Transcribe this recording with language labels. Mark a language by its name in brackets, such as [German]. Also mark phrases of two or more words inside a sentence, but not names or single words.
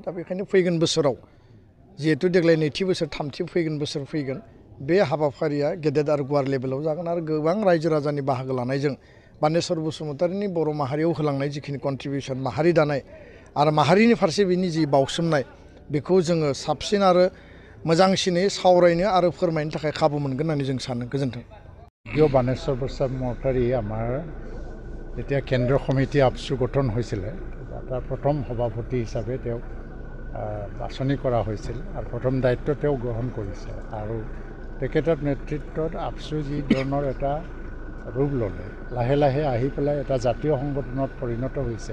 [Bodo] दा बेखायनो फैगोन बोसोराव जिहेतु देग्लाय नैथि बोसोर थामथि फैगोन बोसोर फैगोन बे हाबाफारिया गेदेर आरो गुवार लेभेलाव जागोन आरो गोबां रायजो राजानि बाहागो लानायजों बानेश्वर बसुमतारीनि बर' माहारियाव होलांनाय जिखिनि कन्ट्रिबिउसन माहारि दानाय आरो माहारिनि फारसे बिनि जि बाउसोमनाय बेखौ जोङो साबसिन आरो मोजांसिनै सावरायनो आरो फोरमायनो थाखाय खाबु मोनगोन होननानै जों सानो। गोजोन्थों। [Assamese] বানেশ্বৰ বসুমতাৰী আমাৰ যেতিয়া কেন্দ্ৰীয় সমিতি আপচু গঠন হৈছিলে তাৰ প্ৰথম সভাপতি হিচাপে তেওঁক বাছনি কৰা হৈছিল আৰু প্ৰথম দায়িত্ব তেওঁ গ্ৰহণ কৰিছে আৰু তেখেতৰ নেতৃত্বত আপচু যি ধৰণৰ এটা ৰূপ ল'লে লাহে লাহে আহি পেলাই এটা জাতীয় সংগঠনত পৰিণত হৈছে।